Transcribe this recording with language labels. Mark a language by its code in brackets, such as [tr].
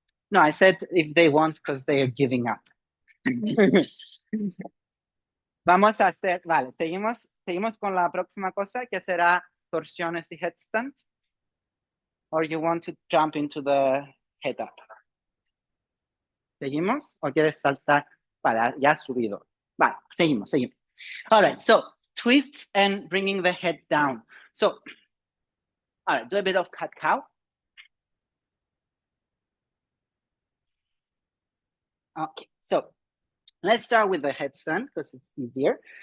[en] No, I said if they want because they are giving up. [es] Vamos a hacer, vale, seguimos con la próxima cosa que será torsiones y headstand. [en] Or you want to jump into the head up. [es] ¿Seguimos? ¿O quieres saltar para ya subido? Vale, seguimos. [en] All right, so twists and bringing the head down. So, all right, do a bit of cat cow. Okay, so let's start with the headstand because it's easier.